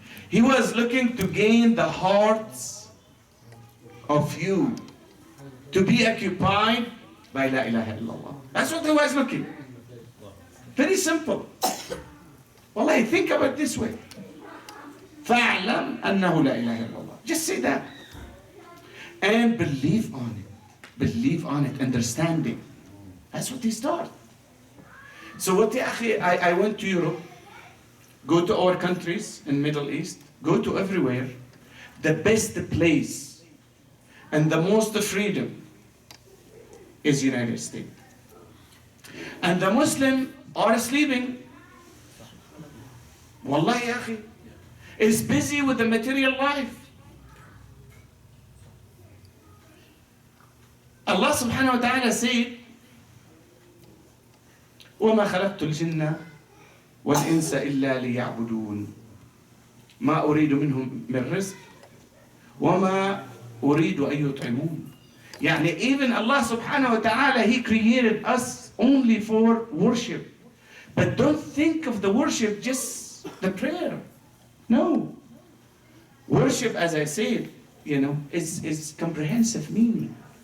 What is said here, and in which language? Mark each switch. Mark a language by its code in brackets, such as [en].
[en] He was looking to gain the hearts of you, to be occupied by La ilaha illallah. That's what he was looking. Very simple. Wallahi, think about it this way. [ar] فَاعْلَمْ أَنَّهُ لَا إِلَهَ إِلَّا اللَّهِ. [en] Just say that. and believe on it. Believe on it, understanding. That's what they start. So what I went to Europe, go to our countries in Middle East, go to everywhere. The best place and the most freedom is United States. And the Muslim are sleeping. Wallahi ya akhi, is busy with the material life. Allah subhanahu wa ta'ala said, [ar] وَمَا خَلَقْتُ الْجِنَّ وَالْإِنسَ إِلَّا لِيَعْبُدُونَ مَا أُرِيدُ مِنْهُمْ مِنْ رِزْقٍ وَمَا أُرِيدُ أَن يُطْعِمُونَ. [en] يعني even Allah subhanahu wa ta'ala, He created us only for worship. But don't think of the worship just the prayer. No. Worship, as I said, is comprehensive meaning.